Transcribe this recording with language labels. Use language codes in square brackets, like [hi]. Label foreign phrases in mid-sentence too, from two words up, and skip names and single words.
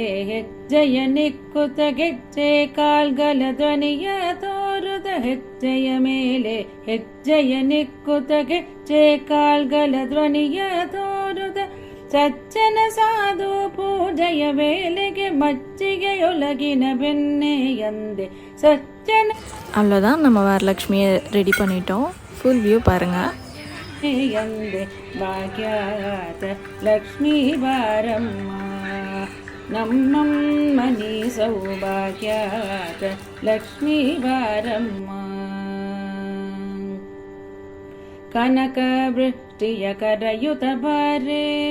[kn] ಹೆಜ್ಜೆಯ ನಿಕ್ಕುತ ಗೆಜ್ಜೆ ಕಾಲ್ಗಲ ಧ್ವನಿಯ ತೋರುದ ಹೆಜ್ಜೆಯ ಮೇಲೆ ಹೆಜ್ಜೆಯ ನಿಕ್ಕುತ ಗೆಜ್ಜೆ ಕಾಲ್ಗಲ ಧ್ವನಿಯ ತೋರುದ ಸಜ್ಜನ ಸಾಧು ಪೂಜೆಯ ವೇಳೆಗೆ ಮಜ್ಜಿಗೆಯೊಳಗಿನ ಬೆಣ್ಣೆಯಂದೆ ಸಜ್ಜನ [ta] அவ்வளோதான், நம்ம வரலட்சுமியை ரெடி பண்ணிட்டோம். [en] full view [ta] பாருங்கள். [kn] ಎಂದೆ ಭಾಗ್ಯಾತ ಲಕ್ಷ್ಮೀ ಬಾರಮ್ಮ ನಮ್ಮಮ್ಮ ನೀ ಸೌಭಾಗ್ಯಾತ ಲಕ್ಷ್ಮೀ ಬಾರಮ್ಮ ಕನಕ ವೃಷ್ಟಿಯ ಕರಯುತ ಬಾರೆ